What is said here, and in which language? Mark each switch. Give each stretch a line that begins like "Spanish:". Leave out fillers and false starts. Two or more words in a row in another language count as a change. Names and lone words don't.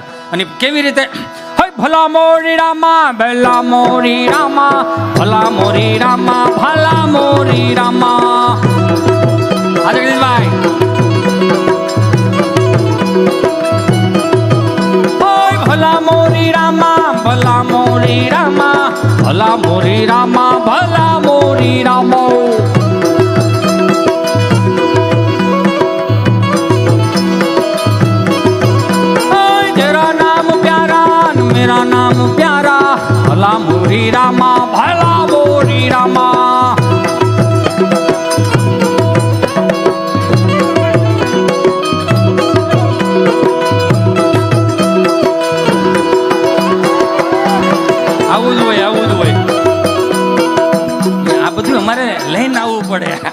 Gujarati: અને કેવી રીતે ભલા મોરી રામા ભલા મોરી રામા ભલા મોરી રામા ભલા મોરી રામા. જગદીશભાઈ ભલા મોરી રામા ભલા મોરી રામા ભલા મોરી રામા ભલા મોરી રામો.
Hindi: मेरा नाम प्यारा भला मोरी रामा भला मोरी रामा.
Gujarati: આવું જ હોય, આવું જ હોય. આ બધું અમારે લઈને આવવું પડે.